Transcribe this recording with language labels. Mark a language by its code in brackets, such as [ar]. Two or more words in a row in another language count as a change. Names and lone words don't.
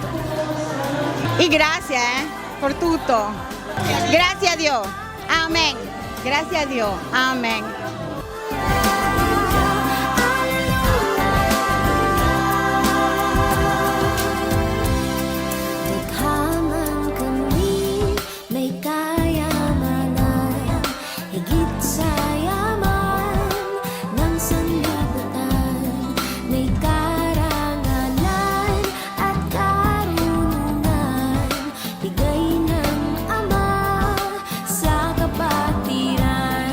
[it] E grazie per tutto. Grazie a Dio. Amen. Grazie a Dio. Amen. [tl] Tadhanan kami may kayamanan, higit sa yaman ng sanlibutan, may karangalan at karunungan, bigay ng Ama sa kapatiran.